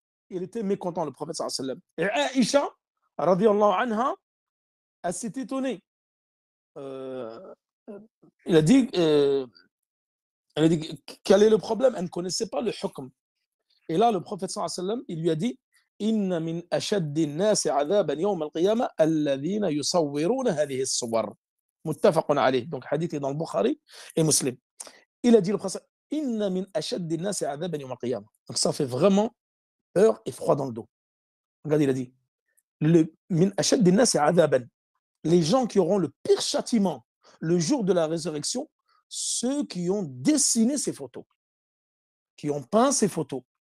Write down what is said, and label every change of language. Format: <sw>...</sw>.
<fr>Il était mécontent, le prophète sallallahu alayhi wa sallam. Et Aïcha, radiyallahu anha, elle s'est étonnée. Euh, il a dit, elle a dit quel est le problème. Elle ne connaissait pas le hukm. Et là, le prophète sallallahu alayhi wa sallam, il lui a dit</fr> <ar>إن من أشد الناس عذابا يوم القيامة الذين يصورون هذه الصور متفق عليه.</ar> <fr>Donc hadith est dans le Bukhari et Muslim. Il a dit le prophète</fr> <ar>إن من أشد الناس عذابا يوم القيامة.</ar> <fr>Donc ça fait vraiment peur et froid dans le dos. Regarde, il a dit</fr> <ar>من أشد الناس عذابا,</ar> <fr>les gens qui auront le pire châtiment le jour de la résurrection, ceux qui ont dessiné ces photos, qui ont peint ces photos.</fr>